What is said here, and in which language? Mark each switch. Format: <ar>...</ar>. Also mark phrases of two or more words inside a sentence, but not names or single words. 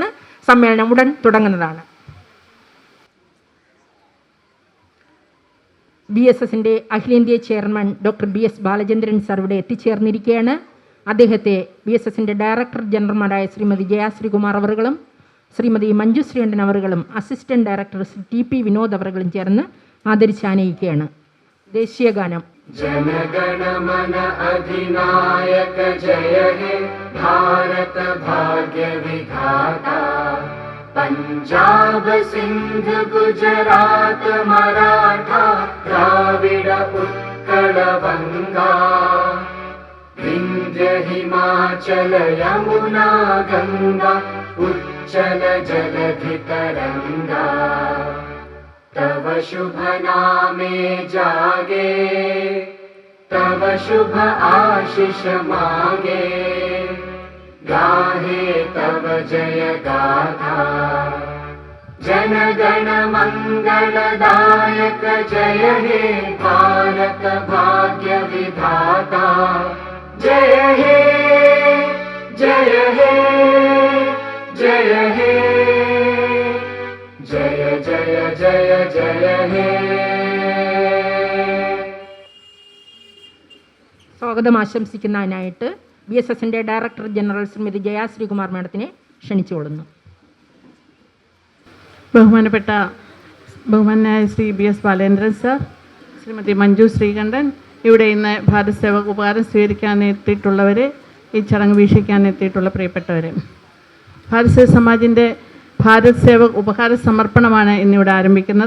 <ml>സമ്മേളനം ഉടൻ തുടങ്ങുന്നതാണ്. BSSൻ്റെ അഖിലേന്ത്യാ ചെയർമാൻ ഡോക്ടർ BS ബാലചന്ദ്രൻ സാർ ഇവിടെ എത്തിച്ചേർന്നിരിക്കുകയാണ്. അദ്ദേഹത്തെ BSSൻ്റെ ഡയറക്ടർ ജനറൽമാരായ ശ്രീമതി ജയാശ്രീകുമാർ അവറുകളും ശ്രീമതി മഞ്ജു ശ്രീകണ്ഠൻ അവറുകളും അസിസ്റ്റന്റ് ഡയറക്ടർ TP വിനോദ് അവറുകളും ചേർന്ന് ആദരിച്ചാനയിക്കുകയാണ്. ദേശീയ ഗാനം.</ml> <bn>জনগণমন অধিনায়ক জয় হে ভারত ভাগ্য বিধাতা, পঞ্জাব সিন্ধ গুজরাট মরাঠা দ্রাবিড় উৎকল বঙ্গ, বিন্ধ্য হিমাচল যমুনা গঙ্গা উচ্ছল জলধি তরঙ্গ, তব শুভ নামে জাগে, তব শুভ আশিস মাগে, গাহে তব জয় গাথা, গণ মঙ্গলদায়ক জয় হে ভারত ভাগ্য বিধাতা জয় হে জয় হে জয় হে জয় জয় জয় জয় হে.</bn> <ml>സ്വാഗതം ആശംസിക്കുന്നതിനായിട്ട് BSSന്റെ ഡയറക്ടർ ജനറൽ ശ്രീമതി ജയ ശ്രീകുമാർ മാഡത്തിനെ ക്ഷണിച്ചുകൊള്ളുന്നു. ബഹുമാനായ ശ്രീ BS ബാലേന്ദ്രൻ സർ, ശ്രീമതി മഞ്ജു ശ്രീകണ്ഠൻ, ഇവിടെ ഇന്ന് ഭാരത് സേവക് ഉപഹാരം സ്വീകരിക്കാൻ എത്തിയിട്ടുള്ളവരെ, ഈ ചടങ്ങ് വീക്ഷിക്കാൻ എത്തിയിട്ടുള്ള പ്രിയപ്പെട്ടവരെ, ഭാരത് സേവക് സമാജിൻ്റെ ഭാരത് സേവക് ഉപഹാര സമർപ്പണമാണ് ഇന്നിവിടെ ആരംഭിക്കുന്നത്.</ml>